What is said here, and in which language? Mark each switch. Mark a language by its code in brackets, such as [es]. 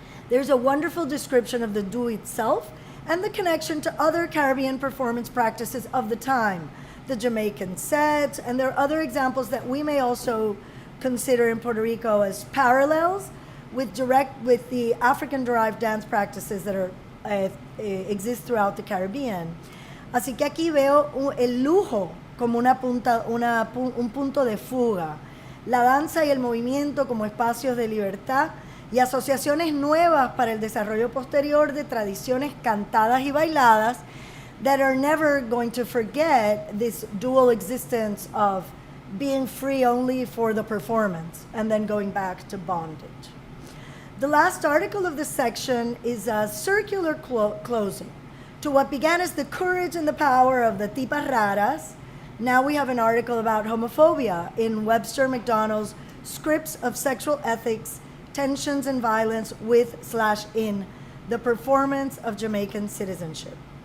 [en] There's a wonderful description of the do itself and the connection to other Caribbean performance practices of the time, the Jamaican set, and there are other examples that we may also consider in Puerto Rico as parallels with the African-derived dance practices that are exist throughout the Caribbean. [es] Así que aquí veo el lujo como un punto de fuga, la danza y el movimiento como espacios de libertad y asociaciones nuevas para el desarrollo posterior de tradiciones cantadas y bailadas [en] that are never going to forget this dual existence of being free only for the performance and then going back to bondage. The last article of this section is a circular closing to what began as the courage and the power of the tipas raras. Now we have an article about homophobia in Webster McDonald's Scripts of Sexual Ethics, Tensions and Violence with/in the Performance of Jamaican Citizenship.